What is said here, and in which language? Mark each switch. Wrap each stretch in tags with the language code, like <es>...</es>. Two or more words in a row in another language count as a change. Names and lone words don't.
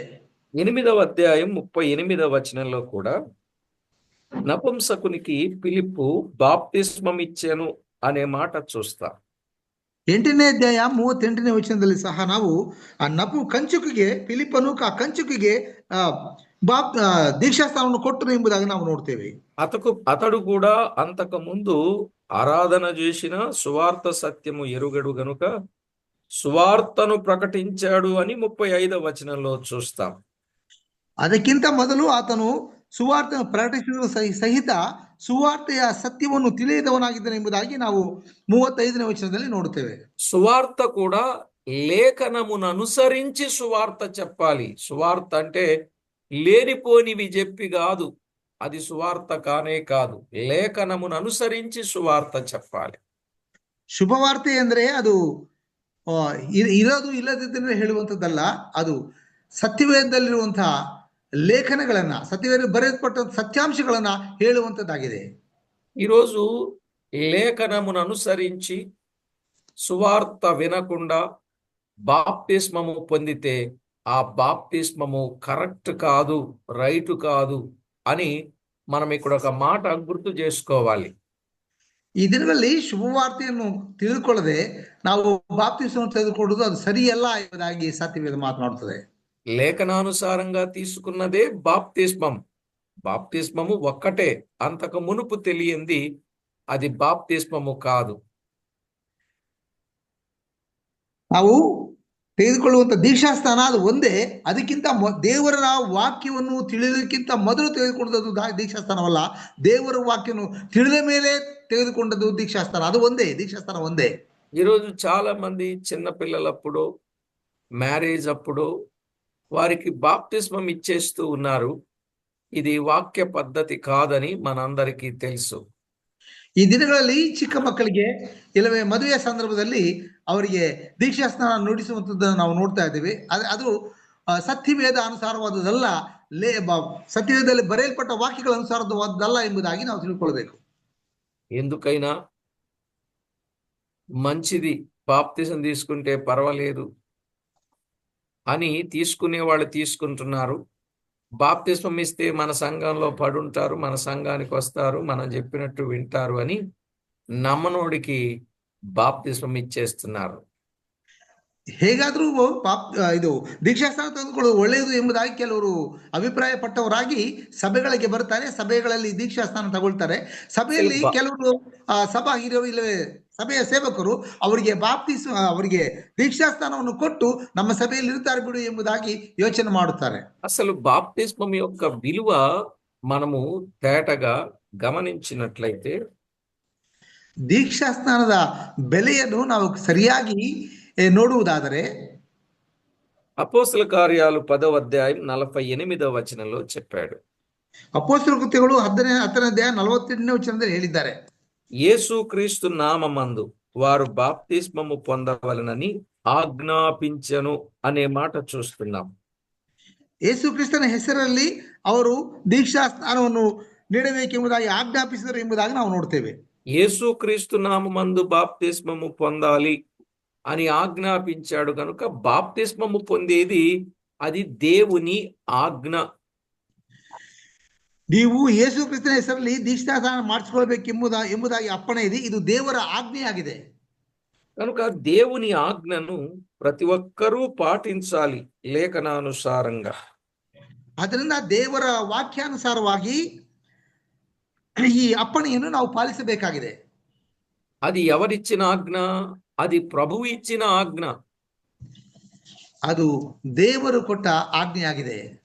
<te>8వ అధ్యాయం 38వ వచనంలో కూడా నపుంసకునికి ఫిలిప్పు బాప్తిస్మం ఇచ్చెను అనే మాట చూస్తాం.</te> <kn>8ನೇ ಅಧ್ಯಾಯ 38ನೇ ವಚನದಲ್ಲಿ ಸಹ ನಾವು ಫಿಲಿಪ್ಪನು ಆ ಕಂಚುಕಿಗೆ ದೀಕ್ಷಾಸ್ಥಾನವನ್ನು ಕೊಟ್ಟರು ಎಂಬುದಾಗಿ ನಾವು ನೋಡ್ತೇವೆ.</kn> <te>అతడు కూడా అంతకు ముందు ఆరాధన చేసిన సువార్త సత్యము ఎరుగడు గనుక సువార్తను ప్రకటించాడు అని 35వ వచనంలో చూస్తాం.</te> <kn>ಅದಕ್ಕಿಂತ ಮೊದಲು ಆತನು ಸುವಾರ್ತೆಯನ್ನು ಪ್ರಕಟಿಸಿದ ಸಹಿತ ಸುವಾರ್ತೆಯ ಸತ್ಯವನ್ನು ತಿಳಿಯದವನಾಗಿದ್ದಾನೆ ಎಂಬುದಾಗಿ ನಾವು 35ನೇ ವಚನದಲ್ಲಿ ನೋಡುತ್ತೇವೆ.</kn> <te>సువార్త కూడా లేఖనమును అనుసరించి సువార్త చెప్పాలి. సువార్త అంటే లేనిపోనివి చెప్పి కాదు, అది సువార్త కానే కాదు. లేఖనమును అనుసరించి సువార్త చెప్పాలి.</te> <kn>ಶುಭವಾರ್ತೆ ಅಂದ್ರೆ ಅದು ಇರೋದು ಇಲ್ಲದಿದ್ದರೆ ಹೇಳುವಂಥದ್ದಲ್ಲ, ಅದು ಸತ್ಯವೇದದಲ್ಲಿರುವಂತಹ ಲೇಖನಗಳನ್ನ, ಸತ್ಯವೇದ ಬರೆಯಲ್ಪಟ್ಟ ಸತ್ಯಾಂಶಗಳನ್ನ ಹೇಳುವಂಥದ್ದಾಗಿದೆ.</kn> <te>ఈరోజు లేఖనమును అనుసరించి సువార్త వినకుండా బాప్తిస్మము పొందితే ఆ బాప్తిస్మము కరెక్ట్ కాదు, రైట్ కాదు అని మనం ఇక్కడ ఒక మాట గుర్తు చేసుకోవాలి.</te> <kn>ಈ ದಿನಗಳಲ್ಲಿ ಶುಭವಾರ್ತೆಯನ್ನು ತಿಳಿದುಕೊಳ್ಳದೆ ನಾವು ಬಾಪ್ತಿಸ್ಮವನ್ನು ತೆಗೆದುಕೊಳ್ಳುವುದು ಅದು ಸರಿಯಲ್ಲ ಎಂಬುದಾಗಿ ಸತ್ಯವೇದ ಮಾತನಾಡುತ್ತದೆ.</kn> <te>లేఖనానుసారంగా తీసుకున్నదే బాప్తిస్మం. బాప్తిస్మము ఒక్కటే, అంతకు మునుపు తెలియంది అది బాప్తిస్మము కాదు.</te> <kn>ನಾವು ತೆಗೆದುಕೊಳ್ಳುವಂತ ದೀಕ್ಷಾಸ್ಥಾನ ಅದು ಒಂದೇ. ಅದಕ್ಕಿಂತ ದೇವರ ವಾಕ್ಯವನ್ನು ತಿಳಿಯೋದಕ್ಕಿಂತ ಮೊದಲು ತೆಗೆದುಕೊಂಡದ್ದು ದೀಕ್ಷಾಸ್ಥಾನವಲ್ಲ, ದೇವರ ವಾಕ್ಯವನ್ನು ತಿಳಿದ ಮೇಲೆ ತೆಗೆದುಕೊಂಡದ್ದು ದೀಕ್ಷಾಸ್ಥಾನ. ಅದು ಒಂದೇ, ದೀಕ್ಷಾಸ್ಥಾನ ಒಂದೇ.</kn> <te>ఈరోజు చాలా మంది చిన్న పిల్లలప్పుడు, మ్యారేజ్ అప్పుడు వారికి బాప్తిస్మం ఇచ్చేస్తూ ఉన్నారు. ఇది వాక్య పద్ధతి కాదని మనందరికీ తెలుసు.</te> <kn>ಈ ದಿನಗಳಲ್ಲಿ ಚಿಕ್ಕ ಮಕ್ಕಳಿಗೆ ಇಲ್ಲವೇ ಮದುವೆಯ ಸಂದರ್ಭದಲ್ಲಿ ಅವರಿಗೆ ದೀಕ್ಷಾಸ್ನಾನ ನುಡಿಸುವಂಥದ್ದನ್ನು ನಾವು ನೋಡ್ತಾ ಇದ್ದೀವಿ. ಅದು ಸತ್ಯವೇದ ಅನುಸಾರವಾದದಲ್ಲ, ಸತ್ಯವೇದದಲ್ಲಿ ಬರೆಯಲ್ಪಟ್ಟ ವಾಕ್ಯಗಳ ಅನುಸಾರವಾದದಲ್ಲ ಎಂಬುದಾಗಿ ನಾವು ತಿಳ್ಕೊಳ್ಬೇಕು.</kn> <te>ఎందుకైనా మంచిది, బాప్తిసం తీసుకుంటే పర్వాలేదు అని తీసుకునే వాళ్ళు తీసుకుంటున్నారు. బాప్తిస్మం ఇస్తే మన సంఘంలో పడుంటారు, మన సంఘానికి వస్తారు, మనం చెప్పినట్టు వింటారు అని నమ్మనోడికి బాప్తిస్మం ఇచ్చేస్తున్నారు.</te> <kn>ಹೇಗಾದ್ರೂ ಇದು ದೀಕ್ಷಾಸ್ನಾನ ತೆಗೆದುಕೊಳ್ಳುವುದು ಒಳ್ಳೆಯದು ಎಂಬುದಾಗಿ ಕೆಲವರು ಅಭಿಪ್ರಾಯ ಪಟ್ಟವರಾಗಿ ಸಭೆಗಳಿಗೆ ಬರ್ತಾರೆ, ಸಭೆಗಳಲ್ಲಿ ದೀಕ್ಷಾಸ್ನಾನ ತಗೊಳ್ತಾರೆ. ಸಭೆಯಲ್ಲಿ ಕೆಲವರು ಸಭಾ ಹಿರಿಯರು ಇಲ್ಲವೇ ಸಭೆಯ ಸೇವಕರು ಅವರಿಗೆ ದೀಕ್ಷಾಸ್ನಾನವನ್ನು ಕೊಟ್ಟು ನಮ್ಮ ಸಭೆಯಲ್ಲಿ ಇರ್ತಾರೆ ಬಿಡು ಎಂಬುದಾಗಿ ಯೋಚನೆ ಮಾಡುತ್ತಾರೆ.</kn> <te>అసలు బాప్తిస్మం యొక్క విలువ మనము తేటగా గమనించినట్లయితే</te> <kn>ದೀಕ್ಷಾಸ್ನಾನದ ಬೆಲೆಯನ್ನು ನಾವು ಸರಿಯಾಗಿ ನೋಡುವುದಾದರೆ</kn> <te>అపోస్తల కార్యాలు 10వ అధ్యాయం 48వ వచనంలో చెప్పాడు.</te> <kn>ಅಪೊಸ್ತಲ ಕೃತ್ಯಗಳು 10ನೇ ಅಧ್ಯಾಯ 48ನೇ ವಚನದಲ್ಲಿ ಹೇಳಿದ್ದಾರೆ,</kn> <te>యేసుక్రీస్తు నామమందు వారు బాప్తిస్మము పొందవలనని ఆజ్ఞాపించెను అనే మాట చూస్తున్నాం.</te> <kn>ಯೇಸು ಕ್ರಿಸ್ತನ ಹೆಸರಲ್ಲಿ ಅವರು ದೀಕ್ಷಾ ಸ್ನಾನವನ್ನು ನೀಡಬೇಕೆಂಬುದಾಗಿ ಆಜ್ಞಾಪಿಸಿದರು ಎಂಬುದಾಗಿ ನಾವು ನೋಡ್ತೇವೆ.</kn> <te>యేసుక్రీస్తు నామమందు బాప్తిస్మము పొందాలి అని ఆజ్ఞాపించాడు కనుక బాప్తిస్మము పొందేది అది దేవుని ఆజ్ఞ.</te> <kn>ನೀವು ಯೇಸು ಕ್ರಿಸ್ತನ ಹೆಸರಲ್ಲಿ ದೀಕ್ಷಾ ಸ್ನಾನ ಮಾಡಿಸಿಕೊಳ್ಬೇಕೆಂಬುದಾಗಿ ಅಪ್ಪಣೆ ಇದೆ. ಇದು ದೇವರ ಆಜ್ಞೆಯಾಗಿದೆ.</kn> <te>కనుక దేవుని ఆజ్ఞను ప్రతి ఒక్కరూ పాటించాలి లేఖనానుసారంగా.</te> <kn>ಅದರಿಂದ ದೇವರ ವಾಕ್ಯಾನುಸಾರವಾಗಿ ಈ ಅಪ್ಪಣೆಯನ್ನು ನಾವು ಪಾಲಿಸಬೇಕಾಗಿದೆ.</kn> <te>అది ఎవరిచ్చిన ఆజ్ఞ? అది ప్రభువు ఇచ్చిన ఆజ్ఞ.</te> <kn>ಅದು ದೇವರು ಕೊಟ್ಟ ಆಜ್ಞೆಯಾಗಿದೆ.</kn>